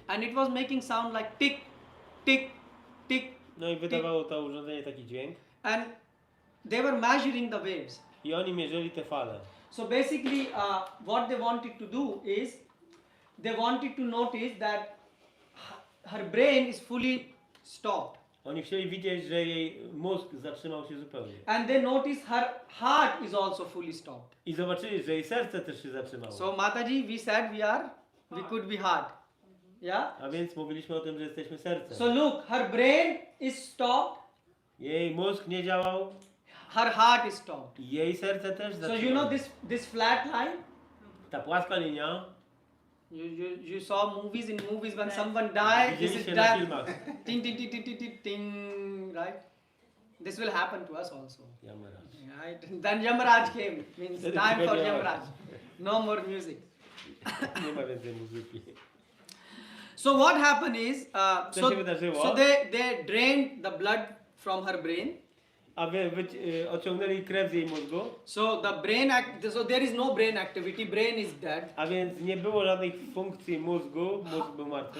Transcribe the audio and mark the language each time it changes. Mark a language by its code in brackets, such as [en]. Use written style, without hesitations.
[en] And it was making sound like tick, tick, tick. [pl] No i wydawało to urządzenie taki dźwięk. [en] And they were measuring the waves. [pl] I oni mierzyli te fale. [en] So basically what they wanted to do is they wanted to notice that her brain is fully stopped. [pl] Oni chcieli widzieć, że jej mózg zatrzymał się zupełnie. [en] And they noticed her heart is also fully stopped. [pl] I zobaczyli, że jej serce też się zatrzymało. [en] So Mataji, we said we could be heart. Yeah? [pl] A więc mówiliśmy o tym, że jesteśmy sercem. [en] So look, her brain is stopped, [pl] Jej mózg nie działał, [en] her heart is stopped. [pl] i jej serce też [en] So [pl] zatrzymało. [en] you know this flat line? [pl] Ta płaska linia, [en] You saw in movies when someone died, this is [pl] widzieliście na [en] death. [pl] filmach. [en] Ting, ting, ting, ting, ting, ting, ting, right? This will happen to us also. Right? Then Yamaraj came, means time for Yamaraj. No more music. [pl] Nie ma więcej muzyki. [en] So what happened is, [pl] Co się wydarzyło? [en] so they drained the blood from her brain. [pl] A odciągnęli krew z jej mózgu, [en] So the so there is no brain activity. Brain is dead. [pl] a więc nie było żadnych funkcji mózgu, mózg był martwy.